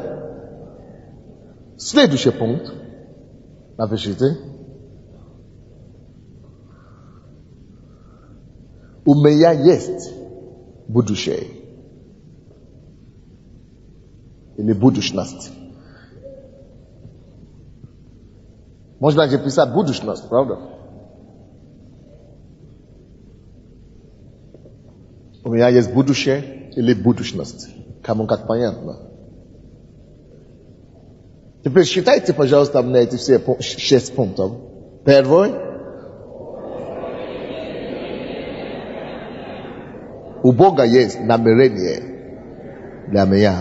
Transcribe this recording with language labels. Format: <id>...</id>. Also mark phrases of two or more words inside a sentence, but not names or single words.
<ru>Следующий пункт. Напишите. У меня есть будущее. Или будущность.</ru> <pl>Można napisać budущность, prawda?</pl> <ru>У меня есть будущее или будущность. Кому как понятно. Теперь считайте, пожалуйста, мне эти все 6 пунктов. Первый. У Бога есть намерение для меня.</ru>